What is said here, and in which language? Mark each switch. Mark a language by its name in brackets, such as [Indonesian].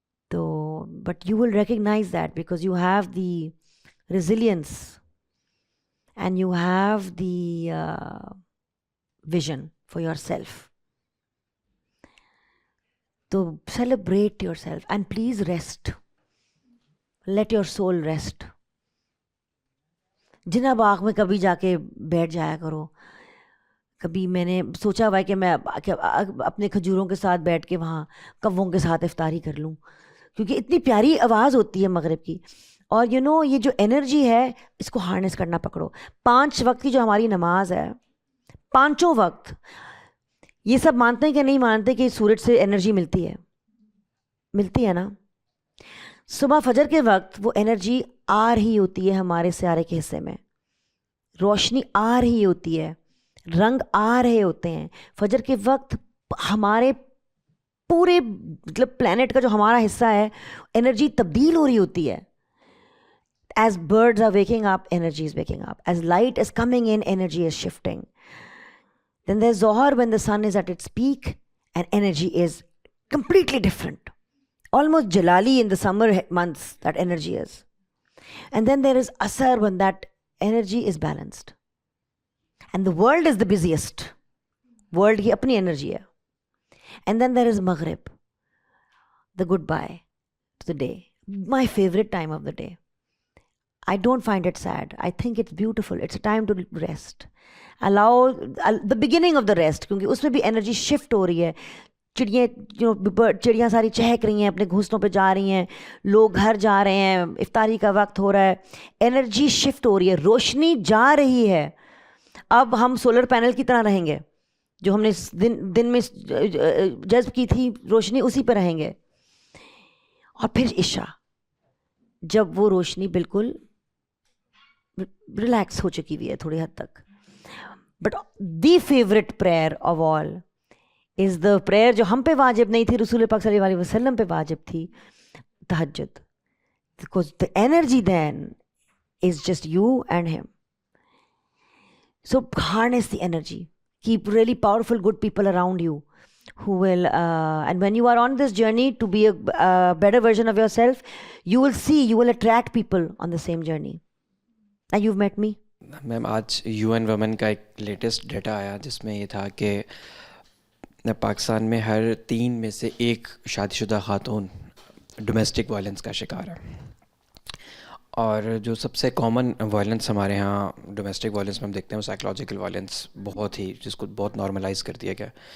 [English] So, but you will recognize that because you have the resilience and you have the vision for yourself. So celebrate yourself and please rest. Let your soul rest. [Urdu] جنا باغ میں کبھی جا کے بیٹھ جایا کرو. کبھی میں نے سوچا ہوا ہے کہ میں اپنے کھجوروں کے ساتھ بیٹھ کے وہاں کووں کے ساتھ افطاری کر لوں, کیونکہ اتنی پیاری آواز ہوتی ہے مغرب کی. اور یہ جو انرجی ہے اس کو ہارنس کرنا پکڑو. 5 وقت کی جو ہماری نماز ہے, 5 وقت, یہ سب مانتے ہیں کہ نہیں مانتے کہ سورج سے انرجی ملتی ہے نا. صبح فجر کے وقت وہ انرجی آ رہی ہوتی ہے ہمارے سیارے کے حصے میں, روشنی آ رہی ہوتی ہے رنگ آ رہے ہوتے ہیں. فجر کے وقت ہمارے پورے مطلب پلانٹ کا جو ہمارا حصہ ہے انرجی تبدیل ہو رہی ہوتی ہے. [English] As birds are waking up, energy is waking up. As light is coming in, energy is shifting. Then there's Zohar when the sun is at its peak and energy is completely different. Almost Jalali in the summer months, that energy is. And then there is Asar when that energy is balanced. And the world is the busiest. World [Urdu] ki apni energy hai. [English] And then there is Maghrib, the goodbye to the day. My favorite time of the day. I don't find it sad. I think it's beautiful. It's a time to rest. Allow the beginning of the rest, [Urdu] کیونکہ اس میں بھی energy shift ہو رہی ہے. چڑیاں ساری چہک رہی ہیں, اپنے گھونسلوں پہ جا رہی ہیں, لوگ گھر جا رہے ہیں, افطاری کا وقت ہو رہا ہے, انرجی شفٹ ہو رہی ہے, روشنی جا رہی ہے. اب ہم سولر پینل کی طرح رہیں گے, جو ہم نے دن میں جذب کی تھی روشنی اسی پہ رہیں گے. اور پھر عشاء, جب وہ روشنی بالکل ریلیکس ہو چکی ہوئی ہے تھوڑی حد تک. [English] but the favourite prayer of all is the prayer [Urdu] جو ہم پہ واجب نہیں تھی, رسول پاک صلی اللہ علیہ وسلم پہ واجب تھی, تہجد. [English] Because the energy then is just you and him. So harness the energy. Keep really powerful good people around you who will and when you are on this journey to be a better version of yourself, you will attract people on the same journey. And you've met me. [Urdu] میم آج UN women کا ایک latest data آیا جس میں یہ تھا کہ پاکستان میں ہر 3 میں سے 1 شادی شدہ خاتون ڈومیسٹک وائلنس کا شکار ہے. اور جو سب سے کامن وائلنس ہمارے ہاں ڈومیسٹک وائلنس میں ہم دیکھتے ہیں وہ سائیکلوجیکل وائلنس بہت ہی, جس کو بہت نارملائز کر دیا گیا.